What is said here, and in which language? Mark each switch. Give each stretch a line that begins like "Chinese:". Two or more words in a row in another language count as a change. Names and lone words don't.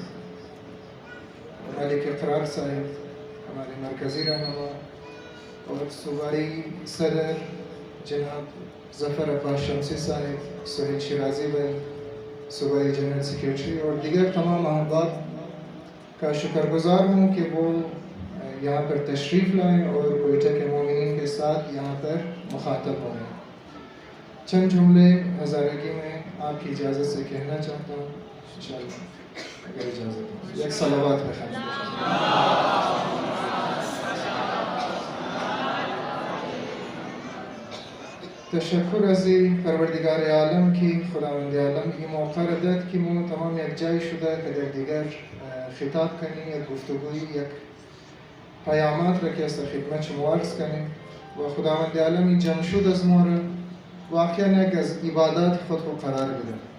Urdu: ملک اقرار صاحب ہمارے مرکزی رہنما، اور صوبائی صدر جناب ظفر عباس شمسی صاحب، سہیل شیرازی بھائی صوبائی جنرل سیکریٹری، اور دیگر تمام احباب کا شکر گزار ہوں کہ وہ یہاں پر تشریف لائیں اور کوئٹہ کے مومنین کے ساتھ یہاں پر مخاطب ہوں. چند جملے ہزارگی میں آپ کی اجازت سے کہنا چاہتا ہوں انشاءاللہ، اگر اجازت ہو. ایک صلوات بخیر.
Hazaragi: تشکر ازی پروردگار عالم کی، خداوند عالم کی موقع ردد کی مو تمام یک جای شده که در دیگر خطاب کنیم، یک گفتگوی، یک پیامات را که از خدمت شما عرض کنیم و خداوند عالم این جمع شد از ما را واقعا یک از عبادات خود رو قرار بده.